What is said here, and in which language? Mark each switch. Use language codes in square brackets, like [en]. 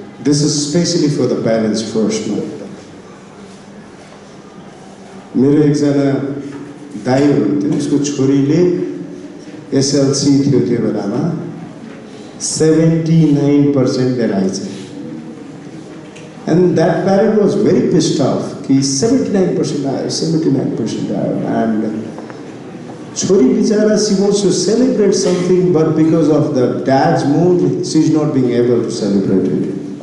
[en] This is especially for the parents first. [ne] मेरो एकजना दाइ हुनुहुन्थ्यो उसको छोरीले SLC थियो त्यो बेलामा [en] 79% that I said. And that parent was very pissed off. He 79% higher, 79% higher. And [ne] Chori Bichara, [en] she wants to celebrate something, but because of the dad's mood, she's not being able to celebrate it.